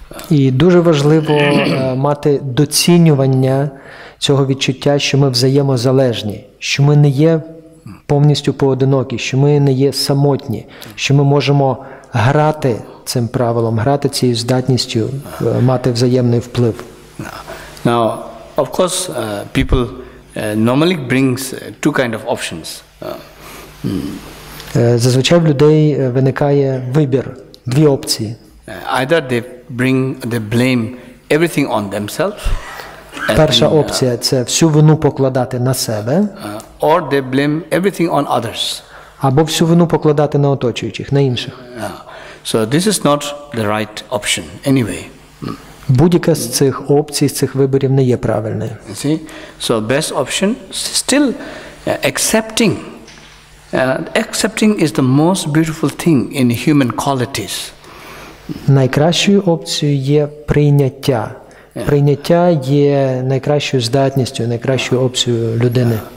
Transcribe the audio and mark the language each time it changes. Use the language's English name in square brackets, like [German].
[Ukrainian] І дуже важливо мати доцінювання цього відчуття, що ми взаємозалежні, що ми не є повністю поодинокі, що ми не є самотні, що ми можемо грати цим правилом, грати цією здатністю, мати взаємний вплив. [English] Now, of course, people normally brings two kind of options. [Ukrainian] Зазвичай в людей виникає вибір, дві опції. [English] Either they blame everything on themselves. [Ukrainian] Перша опція – це всю вину покладати на себе. [English] Or they blame everything on others. [Ukrainian] Або всю вину покладати на оточуючих, на інших. [English] So this is not the right option anyway. [Ukrainian] Будь-яка з цих опцій, з цих виборів не є правильною. [English] See? So best option still accepting. Accepting is the most beautiful thing in human qualities. [Ukrainian] Найкращою опцією є прийняття. Прийняття є найкращою здатністю, найкращою опцією людини.